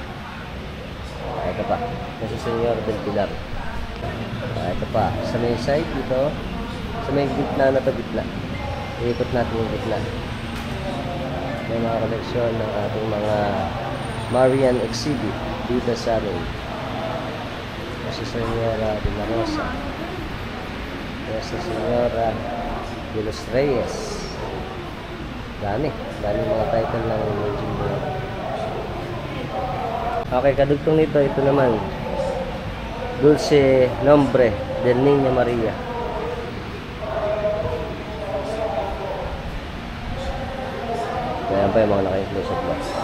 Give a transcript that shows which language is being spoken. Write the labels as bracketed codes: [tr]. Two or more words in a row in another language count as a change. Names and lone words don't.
[tl] Ito pa. Nuestra Señora del Pilar. Ito pa. Sa may side dito, sa may gitna na to, gitna. Iikot natin yung gitna. May mga koleksyon ng ating mga [en] Marian exhibit [tl] dito sa amin. Nuestra Señora de la Rosa. Nuestra Señora de los Reyes. Dami mga title ng Virgin Mary. Okay, kadugtong nito, ito naman Dulce Nombre del Niño Maria. Ayan pa yung mga naka- [en] inclusive box.